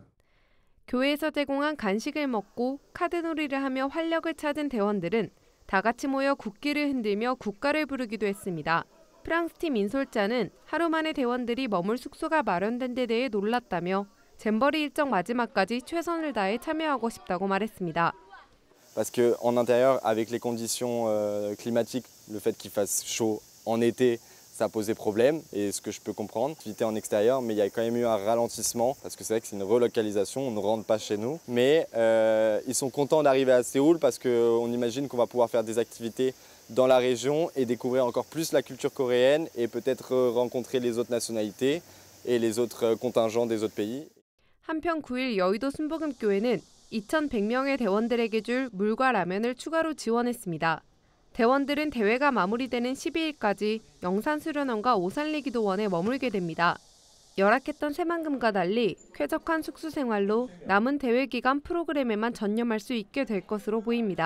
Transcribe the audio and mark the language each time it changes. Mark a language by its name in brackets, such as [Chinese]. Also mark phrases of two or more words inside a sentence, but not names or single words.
[Korean] 교회에서 제공한 간식을 먹고 카드놀이를 하며 활력을 찾은 대원들은 다 같이 모여 국기를 흔들며 국가를 부르기도 했습니다. 프랑스 팀 인솔자는 하루 만에 대원들이 머물 숙소가 마련된 데 대해 놀랐다며 잼버리 일정 마지막까지 최선을 다해 참여하고 싶다고 말했습니다. [French] Parce que en intérieur, avec les conditions climatiques, le fait qu'il fasse chaud en été, ça posait problème, et ce que je peux comprendre. Activité en extérieur, mais il y a quand même eu un ralentissement, parce que c'est vrai que c'est une relocalisation, on ne rentre pas chez nous. Mais ils sont contents d'arriver à Séoul, parce qu'on imagine qu'on va pouvoir faire des activités dans la région et découvrir encore plus la culture coréenne et peut-être rencontrer les autres nationalités et les autres contingents des autres pays. [Korean] 한편 9일 여의도 순복음교회는 2,100명의 대원들에게 줄 물과 라면을 추가로 지원했습니다. 대원들은 대회가 마무리되는 12일까지 영산수련원과 오살리 기도원에 머물게 됩니다. 열악했던 새만금과 달리 쾌적한 숙소 생활로 남은 대회 기간 프로그램에만 전념할 수 있게 될 것으로 보입니다.